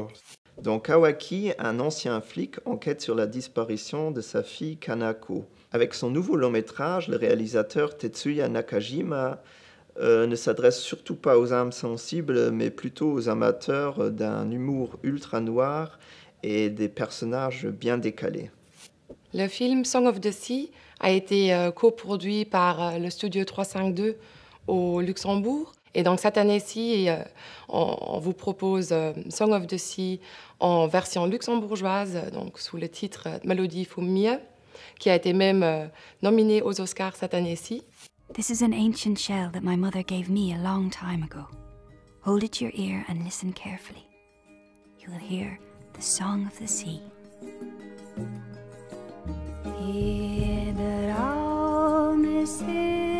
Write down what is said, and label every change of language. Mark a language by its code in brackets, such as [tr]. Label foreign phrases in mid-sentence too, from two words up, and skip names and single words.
[fr] Dans Kawaki, un ancien flic enquête sur la disparition de sa fille Kanako. Avec son nouveau long métrage, le réalisateur Tetsuya Nakajima ne s'adresse surtout pas aux âmes sensibles, mais plutôt aux amateurs d'un humour ultra noir et des personnages bien décalés. Le film Song of the Sea a été coproduit par le studio 352 au Luxembourg. Et donc cette année-ci, on vous propose Song of the Sea en version luxembourgeoise, donc sous le titre Melodie für mir, qui a été même nominé aux Oscars cette année-ci. [en] This is an ancient shell that my mother gave me a long time ago. Hold it to your ear and listen carefully. You will hear the song of the sea. Hear the